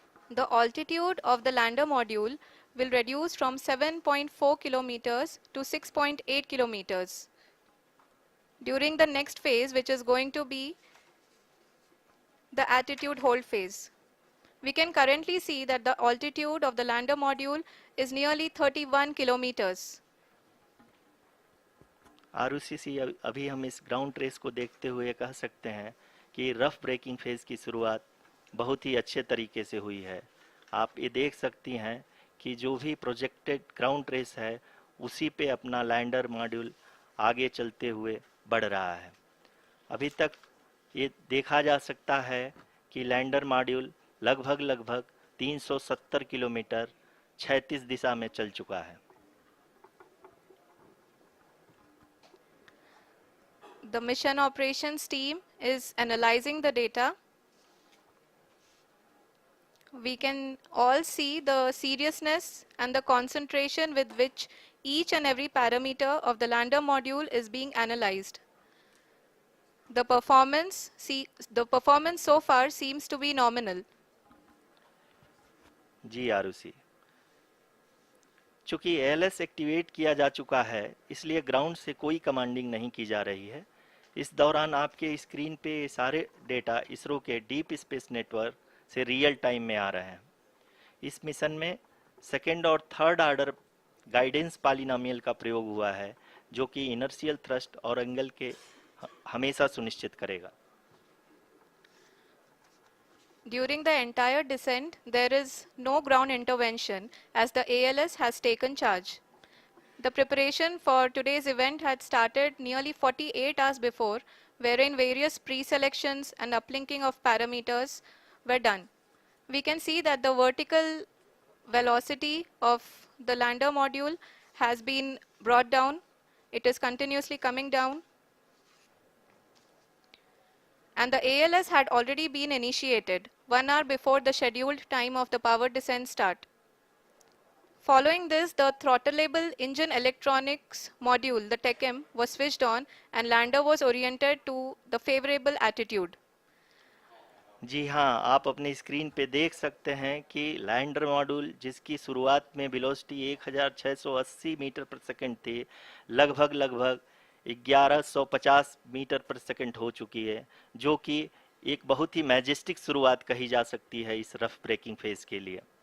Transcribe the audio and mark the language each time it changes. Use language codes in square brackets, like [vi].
[en] The altitude of the lander module will reduce from 7.4 kilometers to 6.8 kilometers during the next phase, which is going to be the attitude hold phase. We can currently see that the altitude of the lander module is nearly 31 kilometers. [hi] Arushi, अभी हम इस ground race को देखते हुए कह सकते हैं कि रफ ब्रेकिंग फेज की शुरुआत बहुत ही अच्छे तरीके से हुई है। आप ये देख सकती हैं कि जो भी प्रोजेक्टेड ग्राउंड रेस है उसी पे अपना लैंडर मॉड्यूल आगे चलते हुए बढ़ रहा है। अभी तक ये देखा जा सकता है कि लैंडर मॉड्यूल लगभग लगभग 370 किलोमीटर क्षैतिज दिशा में चल चुका है। [en] The mission operations team is analyzing the data. We can all see the seriousness and the concentration with which each and every parameter of the lander module is being analyzed. The performance so far seems to be nominal. [hi] जी आरुषि, चूंकि ALS activate किया जा चुका है इसलिए ground से कोई commanding नहीं की जा रही है। इस दौरान आपके स्क्रीन पे ये सारे डेटा इसरो के डीप स्पेस नेटवर्क से रियल टाइम में आ रहे हैं। इस मिशन में सेकेंड और थर्ड ऑर्डर गाइडेंस पॉलिनोमियल का प्रयोग हुआ है, जो कि इनर्शियल थ्रस्ट और एंगल के हमेशा सुनिश्चित करेगा। [en] During the entire descent, there is no ground intervention as the ALS has taken charge. The preparation for today's event had started nearly 48 hours before, wherein various pre-selections and uplinking of parameters were done. We can see that the vertical velocity of the lander module has been brought down. It is continuously coming down. And the ALS had already been initiated 1 hour before the scheduled time of the power descent start. Following this, the throttleable engine electronics module, the TECM, was switched on and lander was oriented to the favorable attitude. [hi] जी हाँ, आप अपने screen पे देख सकते हैं कि lander module जिसकी शुरुआत में वेलोसिटी 1680 मीटर पर सेकंड थी, लगभग लगभग 1150 मीटर पर सेकंड हो चुकी है, जो कि एक बहुत ही मैजेस्टिक शुरुआत कही जा सकती है इस रफ ब्रेकिंग फेज के लिए।